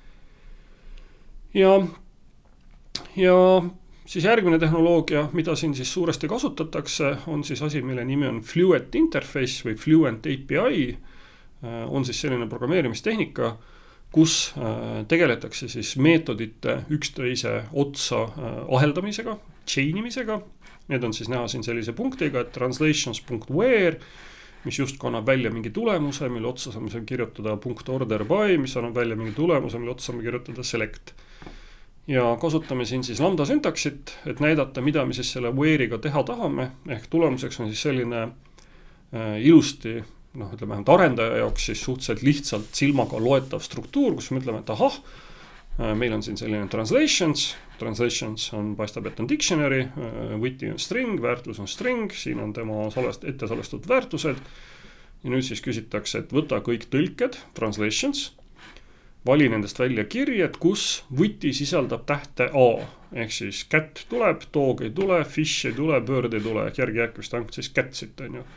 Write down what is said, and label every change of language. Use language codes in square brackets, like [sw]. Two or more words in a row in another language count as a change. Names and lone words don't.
[et] Ja siis järgmine tehnoloogia, mida siin siis suuresti kasutatakse, on siis asi, mille nimi on [en] Fluent Interface [et] või [en] Fluent API, [et] on siis selline programmeerimistehnika, kus tegeletakse siis meetodite üksteise otsa aheldamisega, chainimisega. Need on siis näha siin sellise punktiga, et translations.where, mis just annab välja mingi tulemuse, mille otsa saame kirjutada . [en] order by, [et] mis annab välja mingi tulemuse, mille otsa saame kirjutada select. ja kasutame siin siis lambda syntaksit, et näidata, mida me siis selle where'iga teha tahame, ehk tulemuseks on siis selline ilusti, ütleme vähemalt arendaja jaoks siis suhteliselt lihtsalt silmaga loetav struktuur, kus me ütleme, et ahah, meil on siin selline translations on, paistab, et on dictionary, võti on string, väärtus on string, siin on tema ette salvestatud väärtused ja nüüd siis küsitakse, et võta kõik tõlked, translations, vali nendest välja kirjed, kus võti sisaldab tähte A, ehk siis cat tuleb, dog ei tule, fish ei tule, bird ei tule, ehk järgi jääb vist ainult siis cat'sit, on ju.